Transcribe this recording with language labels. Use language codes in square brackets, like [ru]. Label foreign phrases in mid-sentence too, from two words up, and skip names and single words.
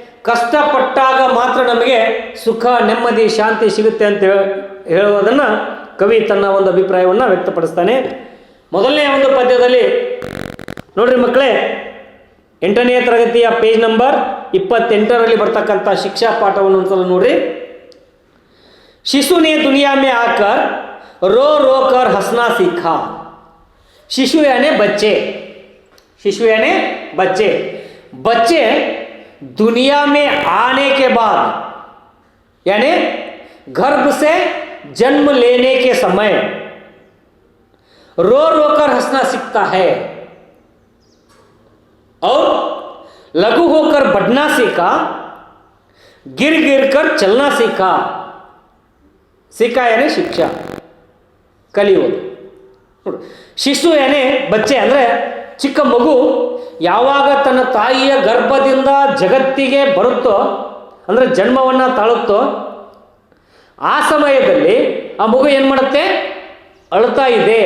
[kn] ಕಷ್ಟಪಟ್ಟಾಗ ಮಾತ್ರ ನಮಗೆ ಸುಖ, ನೆಮ್ಮದಿ, ಶಾಂತಿ ಸಿಗುತ್ತೆ ಅಂತ ಹೇಳುವುದನ್ನು ಕವಿ ತನ್ನ ಒಂದು ಅಭಿಪ್ರಾಯವನ್ನು ವ್ಯಕ್ತಪಡಿಸ್ತಾನೆ. ಮೊದಲನೇ ಒಂದು ಪದ್ಯದಲ್ಲಿ ನೋಡ್ರಿ ಮಕ್ಕಳೇ, 8ನೇ ತರಗತಿಯ [en] page number [kn] 28ರಲ್ಲಿ ಬರ್ತಕ್ಕಂಥ ಶಿಕ್ಷಾ ಪಾಠವನ್ನು ಒಂದ್ಸಲ ನೋಡ್ರಿ. [hi] शिशु ने दुनिया में आकर रो रो कर हंसना सीखा. शिशु यानी बच्चे, शिशु यानी बच्चे. बच्चे दुनिया में आने के बाद यानी गर्भ से जन्म लेने के समय रो रो कर हंसना सीखता है और लघु होकर बढ़ना सीखा, गिर गिर कर चलना सीखा. सीखा यानी शिक्षा, [kn] ಕಲಿಯೋದು. ಶಿಶು ಏನೇ ಬಚ್ಚೆ ಅಂದರೆ ಚಿಕ್ಕ ಮಗು ಯಾವಾಗ ತನ್ನ ತಾಯಿಯ ಗರ್ಭದಿಂದ ಜಗತ್ತಿಗೆ ಬರುತ್ತೋ ಅಂದರೆ ಜನ್ಮವನ್ನು ತಾಳುತ್ತೋ ಆ ಸಮಯದಲ್ಲಿ ಆ ಮಗು ಏನು ಮಾಡುತ್ತೆ, ಅಳುತ್ತಾ ಇದೆ.